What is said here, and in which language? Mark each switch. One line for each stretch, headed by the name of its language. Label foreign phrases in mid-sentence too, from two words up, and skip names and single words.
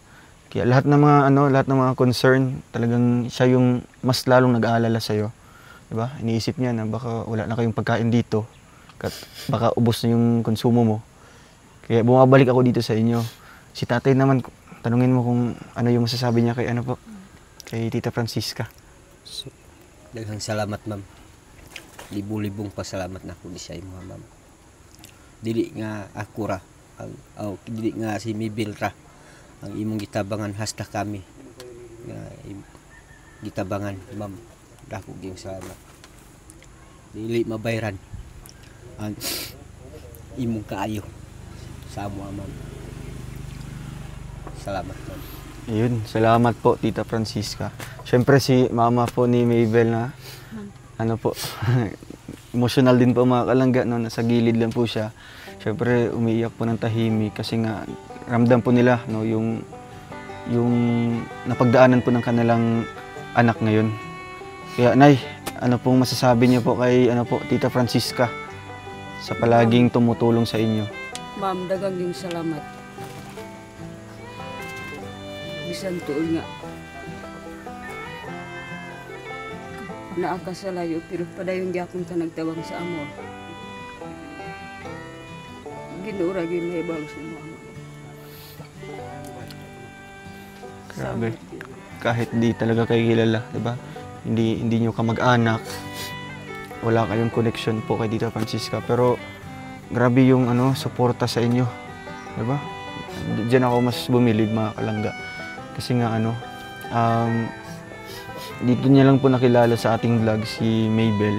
Filipino: Kaya lahat ng mga concern, talagang siya yung mas lalong nag-aalala sa iyo, 'di ba? Iniisip niya na baka wala na kayong pagkain dito, baka ubos na yung konsumo mo. Kaya bumabalik ako dito sa inyo. Si tatay naman, tanungin mo kung ano yung masasabi niya kay Tita Francisca. So,
Cebuano: daghang salamat, ma'am. Libu-libong pasalamat na ko sa imo, ma'am. Dili nga ako ra, dili nga si Mabel ra ang imong gitabangan hasta kami nga gitabangan ma'am, dako gyud salamat. Dili mabayran ang imong kaayo sa amo ma'am. Salamat ma'am.
Filipino: Ayun, salamat po Tita Francisca. Siyempre si mama po ni Mabel na ano po, emotional din po mga kalangga, no, nasa gilid lang po siya. Siyempre umiiyak po ng tahimik kasi nga ramdam po nila, no, yung napagdaanan po ng kanilang anak ngayon. Kaya Nay, ano pong masasabi niyo po kay ano po Tita Francisca sa palaging tumutulong sa inyo?
Cebuano: Ma'am, daghang yung salamat. Bisan tuol nga naa ka sa layo, pero padayon gyapon ka nagtawag sa amo. Ginura gyud may balo sa mama.
Filipino: Grabe. Kahit di talaga kayo kilala, di ba? Hindi nyo kamag-anak. Wala kayong connection po kay Tita Francisca. Pero grabe yung suporta sa inyo. Di ba? Diyan ako mas bumilib mga kalangga. Kasi nga dito niya lang po nakilala sa ating vlog si Mabel.